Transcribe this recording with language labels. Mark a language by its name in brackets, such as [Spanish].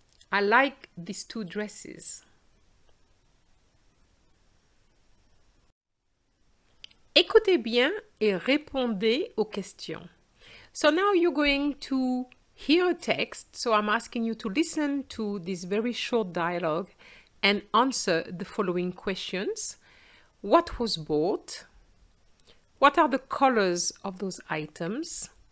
[English] I like these two dresses. [French] Écoutez bien et répondez aux questions. [English] So now you're going to hear a text. So I'm asking you to listen to this very short dialogue and answer the following questions. What was bought? What are the colors of those items?